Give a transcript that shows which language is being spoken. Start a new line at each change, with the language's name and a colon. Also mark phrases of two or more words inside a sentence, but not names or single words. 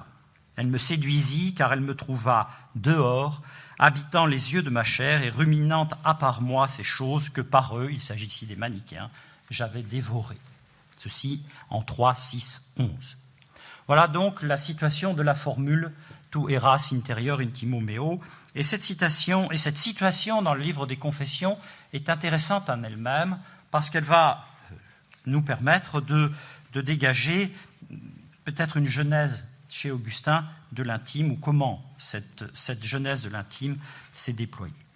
French: Elle me séduisit, car elle me trouva dehors, habitant les yeux de ma chair et ruminant à part moi ces choses que par eux, il s'agit ici des manichéens, j'avais dévorées. » Ceci en 3, 6, 11. Voilà donc la situation de la formule «
Latin: Tu eras interior intimo meo ».
French: Et cette citation et cette situation dans le livre des Confessions est intéressante en elle-même parce qu'elle va nous permettre de dégager peut-être une genèse chez Augustin de l'intime ou comment cette genèse de l'intime s'est déployée.